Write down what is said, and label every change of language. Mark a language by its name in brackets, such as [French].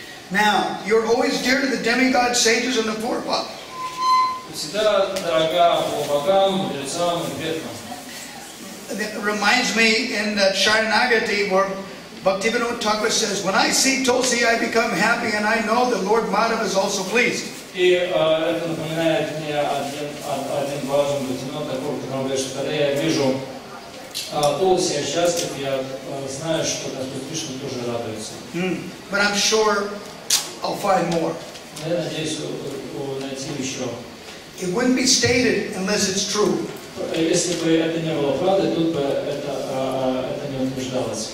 [English] Now, you're always dear to the demigod sages and the forefathers. [Russian] Всегда дорога богам, мудрецам и предкам. [English] It reminds me in Sharanagati where Bhaktivinoda Thakur says, when I see Tulsi, I become happy and I know the Lord Madhava is also pleased. [Russian] И это напоминает мне один важный Бхактивинода Тхакур, который говорит, что когда я вижу Тулси, я счастлив, я знаю, что Господь Кришна тоже радуется. [English] But I'm sure I'll find more. [Russian] Я надеюсь найти еще. [English] It wouldn't be stated unless it's true. [Russian] Если бы это не было правдой, тут бы это не утверждалось.